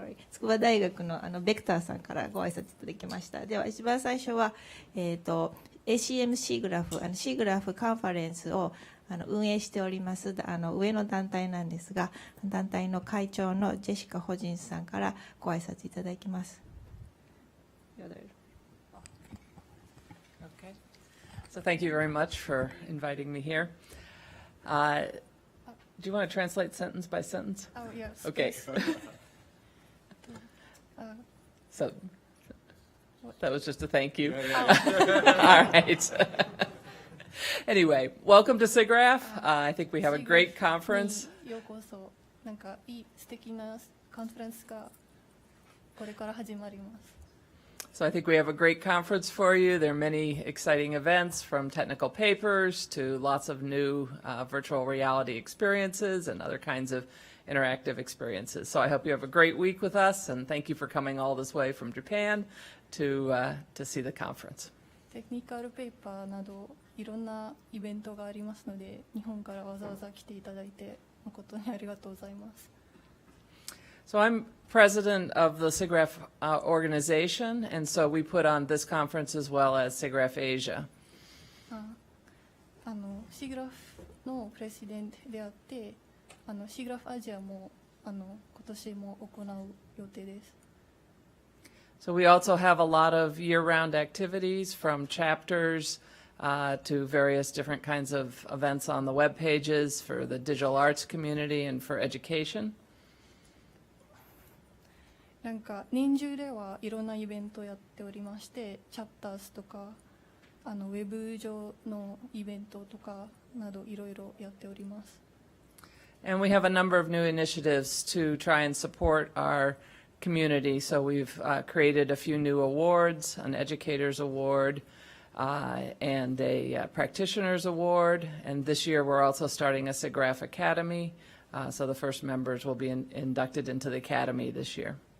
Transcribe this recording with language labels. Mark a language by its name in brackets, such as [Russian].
[Japanese] 筑波大学のベクターさんからご挨拶いただきました。では一番最初は、ACM シーグラフシーグラフカンファレンスを運営しております上の団体なんですが、団体の会長のジェシカ・ホジンスさんからご挨拶いただきます。 [English] Okay. So thank you very much for inviting me here. Do you want to translate sentence by sentence? Oh, yes. Okay. So that was just a thank you. All right. Anyway, welcome to SIGGRAPH. I think we have a great conference. [Japanese] ようこそ。なんかいい素敵なカンファレンスがこれから始まります。 [English] So I think we have a great conference for you. There are many exciting events, from technical papers to lots of new virtual reality experiences and other kinds of interactive experiences. So I hope you have a great week with us, and thank you for coming all this way from Japan to see the conference. [Japanese] テクニカルペーパーなどいろんなイベントがありますので、日本からわざわざ来ていただいて誠にありがとうございます。 [English] So I'm president of the SIGGRAPH organization, and so we put on this conference as well as SIGGRAPH Asia. [Japanese] シーグラフのプレジデントであって、SIGGRAPHアジアも今年も行う予定です。 [English] So we also have a lot of year-round activities from chapters to various different kinds of events on the web pages for the digital arts community and for education. [Japanese] なんか年中ではいろんなイベントをやっておりまして、チャプターズとかウェブ上のイベントとかなどいろいろやっております。 [English] And we have a number of new initiatives to try and support our community. So we've created a few new awards, an Educators Award, and a Practitioners Award. And this year we're also starting a SIGGRAPH Academy. So the first members will be inducted into the Academy this year.